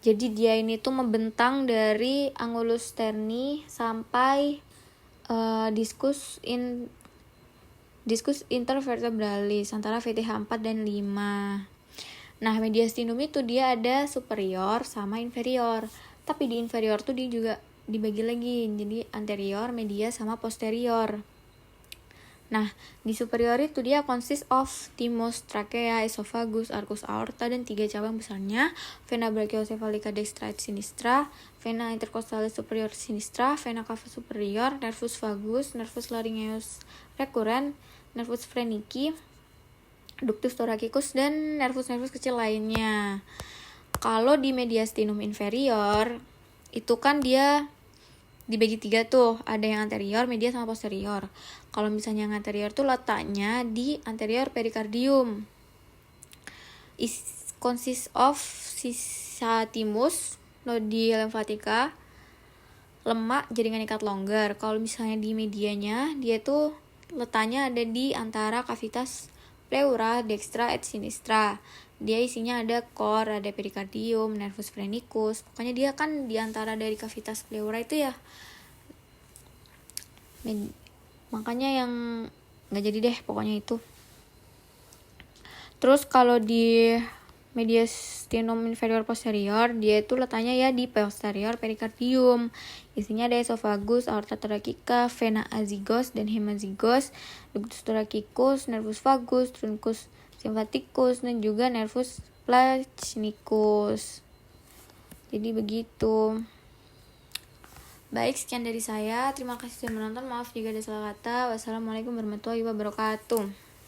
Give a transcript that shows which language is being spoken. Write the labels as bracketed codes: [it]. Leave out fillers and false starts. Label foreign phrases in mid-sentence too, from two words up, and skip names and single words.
[id] Jadi dia ini tuh membentang dari [la] angulus sterni [id] sampai diskus intervertebralis antara VTH 4 dan 5. Nah, mediastinum itu dia ada superior sama inferior. Tapi di inferior tuh dia juga dibagi lagi. Jadi anterior, media, sama posterior. Nah, di superior itu dia [en] consist of [id] thymus, trachea, esophagus, [la] arcus aorta, [id] dan 3 cabang besarnya. [la] Vena brachiocephalica dextra et sinistra, vena intercostalis superior sinistra, vena cava superior, nervus vagus, nervus laryngeus recurrent, nervus phrenici, ductus thoracicus, [id] dan nervus-nervus kecil lainnya. Kalau di [la] mediastinum inferior, [id] itu kan dia dibagi 3 tuh, ada yang anterior, media, sama posterior. Kalau misalnya yang anterior tuh letaknya di anterior perikardium. [en] Consists of [id] sisa thymus, nodi limfatika, lemak, jaringan ikat longgar. Kalau misalnya di medianya, dia tuh letaknya ada di antara [la] cavitas pleura dextra et sinistra. [id] Dia isinya ada core, ada perikardium, [la] nervus phrenicus. [id] Pokoknya dia kan di antara dari [la] cavitas pleura [id] itu ya. Makanya yang nggak jadi deh pokoknya itu. Terus kalau di [la] mediastinum inferior posterior, [id] dia itu letaknya ya di posterior perikardium. Isinya ada [la] esophagus, aorta thoracica, vena azygos dan hemazygos, ductus thoracicus, nervus vagus, truncus symphaticus, [id] dan juga [la] nervus plachnicus. [id] Jadi begitu. Baik, sekian dari saya. Terima kasih sudah menonton. Maaf jika ada salah kata. [ar] والسلام عليكم ورحمة الله وبركاته.